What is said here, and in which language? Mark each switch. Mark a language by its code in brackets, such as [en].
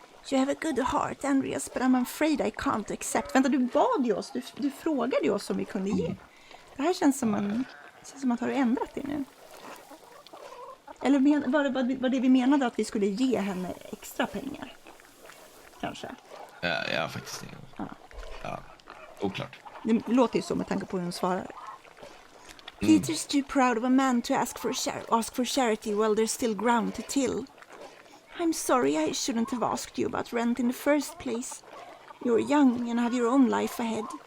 [en] You have a good heart, Andreas, but I'm afraid I can't accept. [sv] Vänta, du bad ju oss. Du frågade ju oss om vi kunde ge. Det här känns som att har du ändrat det nu? Eller var det vi menade att vi skulle ge henne extra pengar? Kanske. Jag har faktiskt ingen. Ja, oklart. Det låter ju så med tanke på hur hon svarar. [en] Peter's too proud of a man to ask for charity while there's still ground to till. I'm sorry I shouldn't have asked you about rent in the first place. You're young and have your own life ahead.